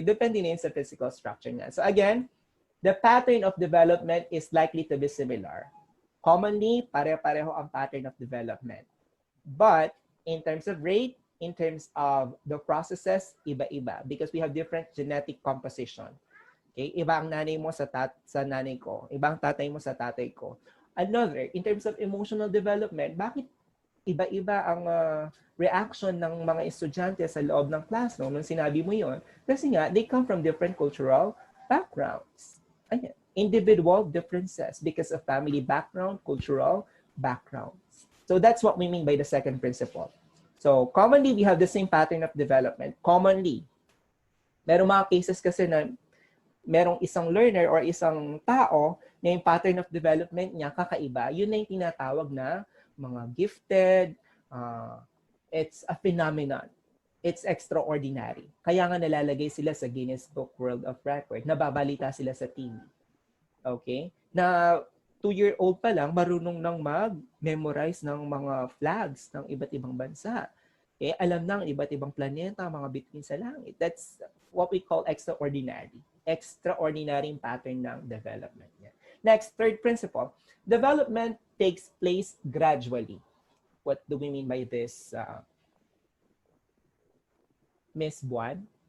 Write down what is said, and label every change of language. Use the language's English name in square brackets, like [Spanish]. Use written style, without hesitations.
[Filipino] Depende na yun sa physical structure niya. [English] So again, the pattern of development is likely to be similar. Commonly, [Filipino] pare-pareho ang [English] pattern of development. But in terms of rate, in terms of the processes, [Filipino] iba-iba [English] because we have different genetic composition. Okay? [Filipino] Iba ang nanay mo sa nanay ko. Iba ang tatay mo sa tatay ko. [English] Another, in terms of emotional development, [Filipino] bakit iba-iba ang reaction ng mga estudyante sa loob ng classroom nung sinabi mo yon? Kasi nga, [English] they come from different cultural backgrounds. [Filipino] Ayan. [English] individual differences because of family background, cultural backgrounds. So that's what we mean by the second principle. So commonly, we have the same pattern of development. [Filipino] Commonly, merong mga cases kasi na merong isang learner or isang tao na yung [English] pattern of development [Filipino] niya kakaiba. Yun na yung tinatawag na mga gifted. [English] It's a phenomenon. It's extraordinary. [Filipino] Kaya nga nalalagay sila sa [English] Guinness Book World of Record. [Filipino] Nababalita sila sa TV. Okay? Na 2-year-old pa lang, marunong nang mag-memorize ng mga flags ng iba't ibang bansa. Okay? Alam ng iba't ibang planeta, mga bituin sa langit. [English] That's what we call extraordinary. Extraordinary pattern ng development niya. Next, third principle. Development takes place gradually. What do we mean by this, Miss Buan?